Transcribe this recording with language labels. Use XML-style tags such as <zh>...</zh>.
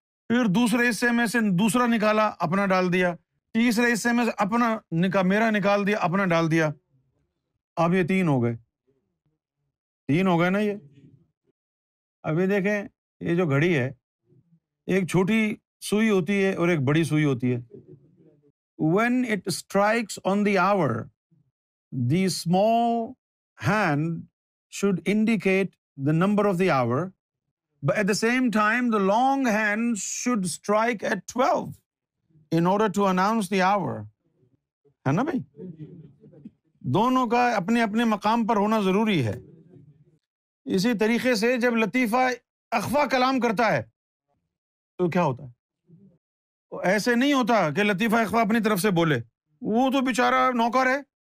<ur>پھر دوسرے حصے میں سے دوسرا نکالا، اپنا ڈال دیا. تیسرے حصے میں سے اپنا میرا نکال دیا، اپنا ڈال دیا. اب یہ 3 ہو گئے، 3 ہو گئے نا یہ. ابھی دیکھیں یہ جو گھڑی ہے، ایک چھوٹی سوئی ہوتی ہے اور ایک بڑی سوئی ہوتی ہے.</ur> <en>When it strikes on the hour, the small hand should indicate the number of the hour, but at the same time the long hand should strike at 12 in order to announce the hour.</en> <ur>ہے نا بھائی؟ دونوں کا اپنے اپنے مقام پر ہونا ضروری ہے. اسی طریقے سے جب لطیفہ اخفا کلام کرتا ہے تو کیا ہوتا ہے؟ ایسے نہیں ہوتا کہ لطیفہ اخفا اپنی طرف سے بولے، وہ تو بیچارہ نوکر ہے.</ur>